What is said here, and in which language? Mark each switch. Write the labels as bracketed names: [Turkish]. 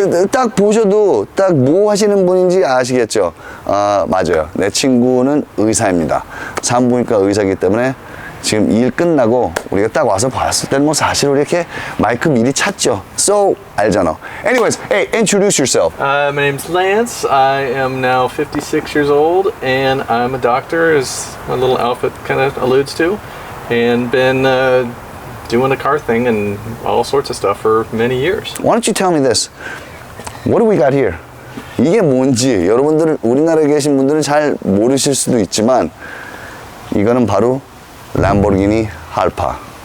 [Korean] 딱 보셔도 딱 뭐 하시는 분인지 아시겠죠? 맞아요. 내 친구는 의사입니다. 산부인과 의사이기 때문에 지금 일 끝나고 우리가 딱 와서 봤을 때는 뭐 사실 우리 이렇게 마이크 미리 찾죠. So, 알잖아. [English] Anyways, hey, introduce yourself. My name's Lance. I am now 56 years old, and I'm a doctor, as my little outfit kind of alludes to, and been doing the car thing and all sorts of stuff for many years. Why don't you tell me this? What do we got here? [Korean] 이게 뭔지 여러분들 우리나라에 계신 분들은 잘 모르실 수도 있지만 이거는 바로 람보르기니 할파.